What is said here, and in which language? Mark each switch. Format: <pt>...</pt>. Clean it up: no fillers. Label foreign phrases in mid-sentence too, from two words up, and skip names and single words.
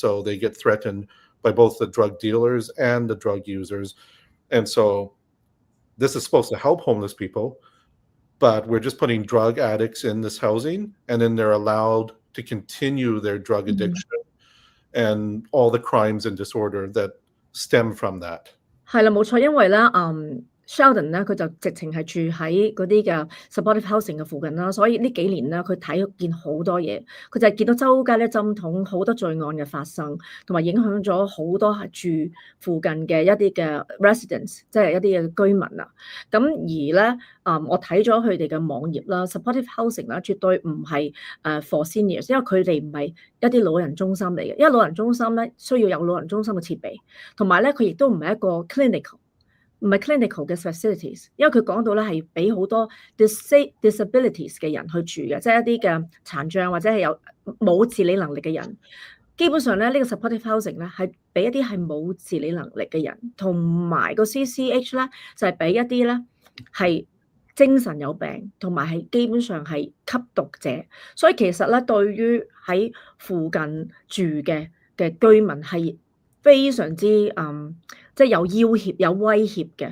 <en>So they get threatened by both the drug dealers and the drug users. And so this is supposed to help homeless people, but we're just putting drug addicts in this housing, and then they're allowed to continue their drug addiction and all the crimes and disorder that stem from that.</en> <yue>係啦，冇錯，因為咧，Sheldon 咧佢就直情係住喺嗰啲嘅</yue> <en>supportive housing</en> <yue>嘅附近啦，所以呢幾年咧佢睇見好多嘢，佢就係見到周街咧針筒，好多罪案嘅發生，同埋影響咗好多係住附近嘅一啲嘅 residents， 即係一啲嘅居民啊。咁而咧，我睇咗佢哋嘅網頁啦 ，</yue> <en>supportive housing</en> <yue>啦，絕對唔係</yue> <en>for seniors，</en> <yue>因為佢哋唔係一啲老人中心嚟嘅，因為老人中心咧需要有老人中心嘅設備，同埋咧佢亦都唔係一個 clinical。唔係 clinical 嘅 facilities， 因為佢講到咧係俾好多 disabilities 嘅人去住嘅，即係一啲嘅殘障或者係有冇自理能力嘅人。基本上咧，呢個</yue> <en>supportive housing</en> <yue>咧係俾一啲係冇自理能力嘅人，同埋個 CCH 咧就係俾一啲咧係精神有病，同埋係基本上係吸毒者。所以其實咧，對於喺附近住嘅居民係非常之即係有要挾、有威脅嘅。</yue>